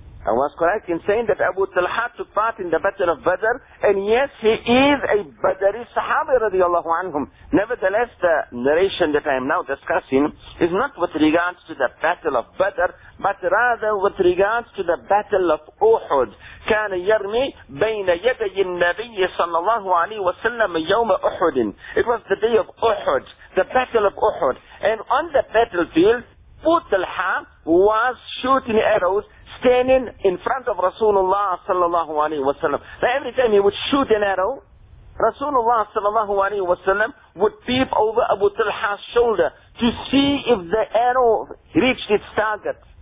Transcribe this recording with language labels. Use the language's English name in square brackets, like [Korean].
[English] I was correct in saying that Abu Talha took part in the Battle of Badr, and yes, he is a Badri Sahabi radiallahu anhum. Nevertheless, the narration that I am now discussing is not with regards to the Battle of Badr, but rather with regards to the Battle of Uhud. [Arabic] كان يرمي بين يدي النبي صلى الله عليه وسلم يوم أحد. [English] It was the day of Uhud, the Battle of Uhud. And on the battlefield, Abu Talha was shooting arrows, standing in front of Rasulullah sallallahu alayhi wa sallam. Now every time he would shoot an arrow, Rasulullah sallallahu alayhi wa sallam would peep over Abu Talha's shoulder to see if the arrow reached its target.